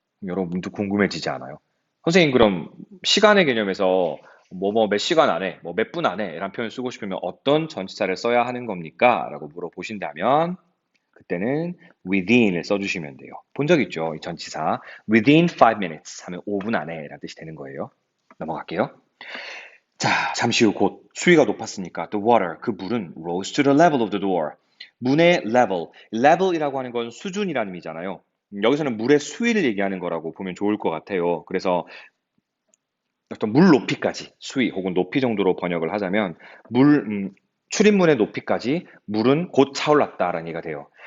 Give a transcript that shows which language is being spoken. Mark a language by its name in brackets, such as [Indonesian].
[Korean] 여러분 문득 궁금해지지 않아요? 선생님 그럼 시간의 개념에서 뭐 몇 시간 안에, 뭐 몇 분 안에 라는 표현 쓰고 싶으면 어떤 전치사를 써야 하는 겁니까? 라고 물어보신다면 그때는 within을 써주시면 돼요. 본 적 있죠? 이 전치사. [English] within 5 minutes [Korean] 하면 5분 안에 라는 뜻이 되는 거예요. 넘어갈게요. 자, 잠시 후 곧 수위가 높았으니까 [English] the water, [Korean] 그 물은 [English] rose to the level of the door. [Korean] 문의 level, level이라고 하는 건 수준이라는 의미잖아요. 여기서는 물의 수위를 얘기하는 거라고 보면 좋을 것 같아요. 그래서 어떤 물 높이까지, 수위 혹은 높이 정도로 번역을 하자면 출입문의 높이까지 물은 곧 차올랐다라는 얘기가 돼요.